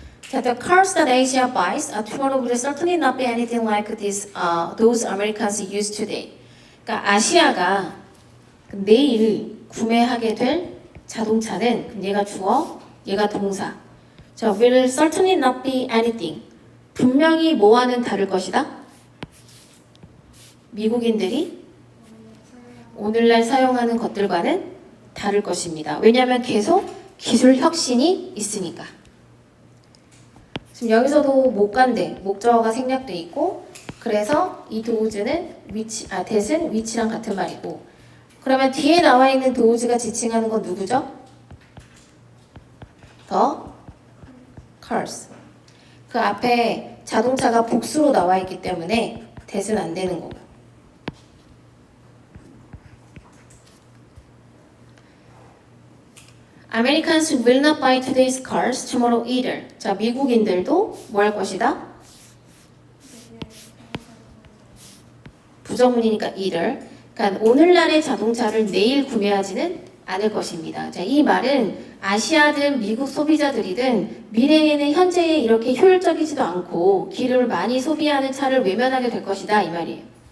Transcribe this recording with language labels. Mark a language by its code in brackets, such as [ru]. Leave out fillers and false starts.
[en] The cars that Asia buys tomorrow will certainly not be anything like those Americans use today. [ko] 그러니까 아시아가 내일 구매하게 될 자동차는 얘가 주어, 얘가 동사. 자, [en] will certainly not be anything. [ko] 분명히 뭐와는 다를 것이다. 미국인들이 오늘날 사용하는 것들과는 다를 것입니다. 왜냐하면 계속 기술 혁신이 있으니까. 지금 여기서도 못 간대 목적어가 생략돼 있고 그래서 이 도우즈는 that은 which랑 같은 말이고 그러면 뒤에 나와 있는 도우즈가 지칭하는 건 누구죠? [en] the cars. [ko] 그 앞에 자동차가 복수로 나와 있기 때문에 that은 안 되는 거고. [en] Americans will not buy today's cars tomorrow either. [ko] 자, 미국인들도 뭐 할 것이다? 부정문이니까 either. 그러니까 오늘날의 자동차를 내일 구매하지는 않을 것입니다. 자, 이 말은 아시아든 미국 소비자들이든 미래에는 현재에 이렇게 효율적이지도 않고 기름을 많이 소비하는 차를 외면하게 될 것이다 이 말이에요.